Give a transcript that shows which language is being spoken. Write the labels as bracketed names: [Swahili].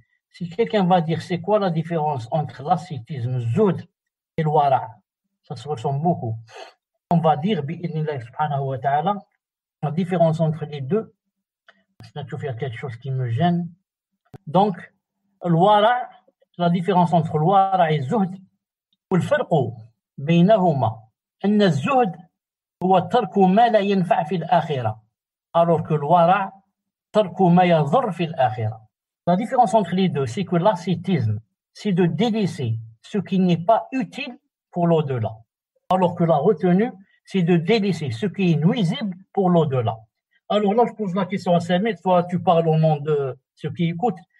[French] Si quelqu'un va dire c'est quoi la différence entre l'ascétisme, zuhd et le wara', ça se ressemble beaucoup. On va dire, bi'idhnillah subhanahu wa ta'ala, la différence entre les deux, c'est de faire quelque chose qui me gêne. Donc, le wara', la différence entre le wara' et le zuhd, [Arabic] والفرق بينهما أن الزهد هو ترك ما لا ينفع في الآخرة [French] alors que le wara' [Arabic] ترك ما يضر في الآخرة. [French] La différence entre les deux, c'est que l'ascétisme, c'est de délaisser ce qui n'est pas utile pour l'au-delà. Alors que la retenue, c'est de délaisser ce qui est nuisible pour l'au-delà. Alors là, je pose la question à Samir, toi, tu parles au nom de ceux qui écoutent.